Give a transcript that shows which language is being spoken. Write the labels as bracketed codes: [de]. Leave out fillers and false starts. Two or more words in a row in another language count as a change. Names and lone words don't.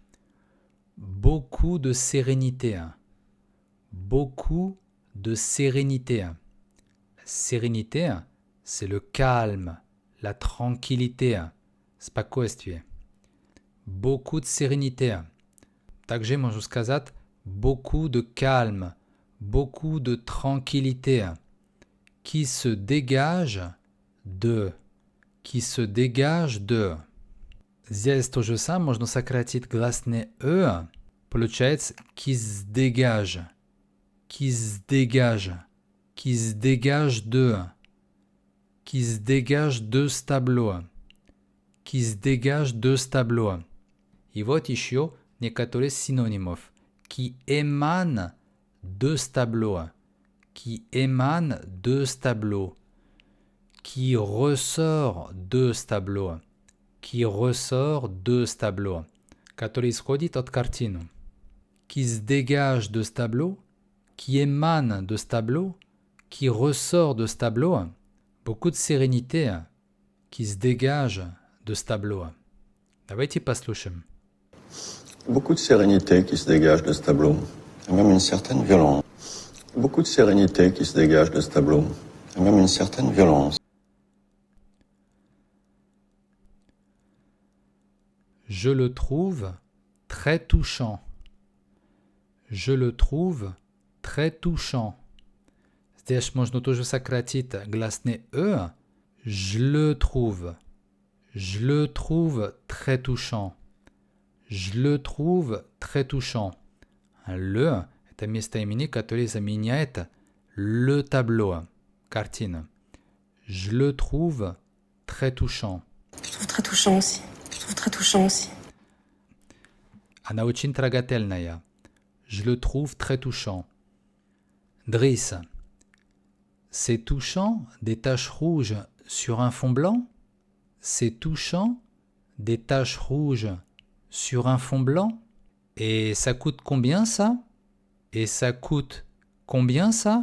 [fr] Beaucoup de sérénité. Beaucoup de sérénité. Sérénité, c'est le calme, la tranquillité, спокойствие. Beaucoup de sérénité. [ru] Также можно сказать [fr] beaucoup de calme, beaucoup de tranquillité qui se dégage de. Qui se dégage de. [ru] Здесь то же самое, можно сократить гласное «э», получается [fr] «qui se dégage», «qui se dégage», «qui se dégage de», «qui se dégage de ce tableau», «qui se dégage de ce tableau». [ru] И вот еще некоторые синонимов. [fr] «Qui émane de ce tableau», «qui émane de ce tableau», «qui ressort de ce tableau», qui ressort de ce tableau, [ru] который исходит от картины, [fr] qui se dégage de ce tableau, qui émane de ce tableau, qui ressort de ce tableau, beaucoup de sérénité qui se dégage de ce tableau. [ru] Давайте послушаем. [fr] Beaucoup de sérénité qui se dégage de ce tableau, et même une certaine violence. Beaucoup de sérénité qui se dégage de ce tableau, et même une certaine violence. Je le trouve très touchant. Je le trouve très touchant. [ru] Здесь можно тоже сократить гласное «э». [fr] Je le trouve. Je le trouve très touchant. Je le trouve très touchant. Le – [ru] это местоимение, которое заменяет [fr] le tableau, [ru] картина. [fr] Je le trouve très touchant. Je trouve très touchant aussi. Je trouve très touchant aussi. [ru] Она очень трогательная. [fr] Je le trouve très touchant. Driss. C'est touchant des taches rouges sur un fond blanc? C'est touchant des taches rouges sur un fond blanc? Et ça coûte combien ça? Et ça coûte combien ça?